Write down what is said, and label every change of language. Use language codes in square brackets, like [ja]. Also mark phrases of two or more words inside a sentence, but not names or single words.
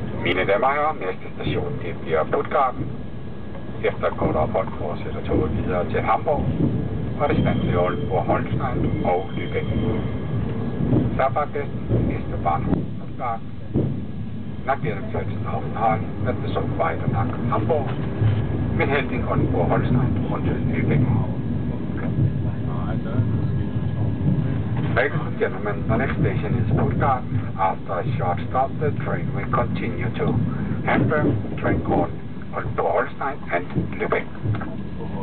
[da] Mine damer og herrer, næste station det bliver Puttgarden. Efter et kort ophold fortsætter toget videre til Hamburg, og det standser i Aalborg, Holstein og Lübeck. [de] Fahrgästen nächste Bahnhof Puttgarden. Nach ihrem letzten Aufenthalt wird der Zug weiter nach Hamburg, mit Halt in Aalborg, Holstein und Lübeck. [en] Ladies and gentlemen, the next station is Puttgarden. After a short stop, the train will continue to Hamburg, train called Aalborg, Holstein and Lübeck.